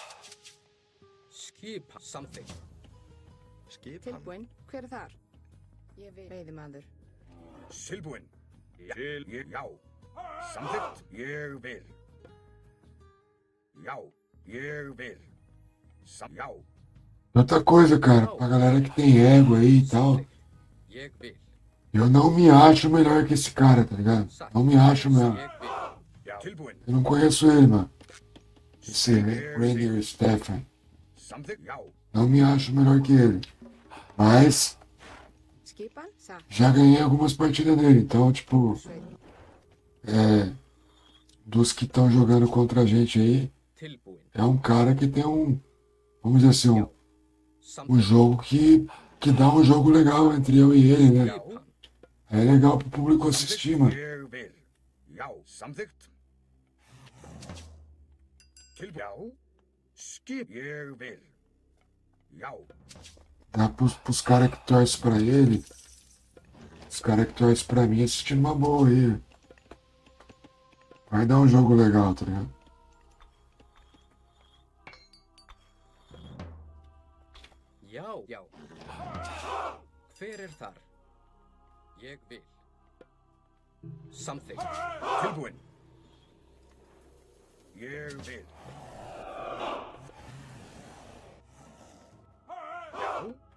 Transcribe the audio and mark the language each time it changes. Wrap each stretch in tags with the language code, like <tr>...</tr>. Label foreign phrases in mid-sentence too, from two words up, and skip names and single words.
<is>Skip samþykkt. Skipan. tilbúin. Hver er þar? Ég vil. Veiðimaður. Tilbúin. Til. Ég. Já. Samþykkt. Ég vil. Já. Ég vil. Já.</is> <pt>Outra coisa, cara, pra galera que tem ego aí e tal,</pt> <is>Samþykkt. Ég vil.</is> <pt>eu não me acho melhor que esse cara, tá ligado?</pt> <is>Satt.</is> <pt>Não me acho mesmo.</pt> <is>Ég vil. Já. Tilbúin.</is> <pt>Eu não conheço ele, mano. Esse Rainier Stefan.</pt> <is>Samþykkt. Já.</is> <pt>Não me acho melhor que ele. Mas</pt> <is>Skipan. Satt.</is> <pt>já ganhei algumas partidas dele. Então, tipo,</pt> <is>Sveit.</is> <pt>dos que estão jogando contra a gente aí,</pt> <is>Tilbúin.</is> <pt>é um cara que tem vamos dizer assim, um</pt> <is>Samþykkt.</is> <pt>jogo que dá um jogo legal entre eu e ele, né?</pt> <is>Skipan.</is> <pt>É legal pro público assistir, mano.</pt> <is>Ég vil. Já. Samþykkt. Tilbúin. Já. Skip. Ég vil. Já.</is> <pt>Dá pros caras que torcem pra ele, os caras que torcem pra mim assistindo uma boa aí. Vai dar um jogo legal, tá ligado?</pt> <is>Já, já. Hver þar? Ég vil. Samþykkt. Tilbúinn. Ég vil. Já.</is>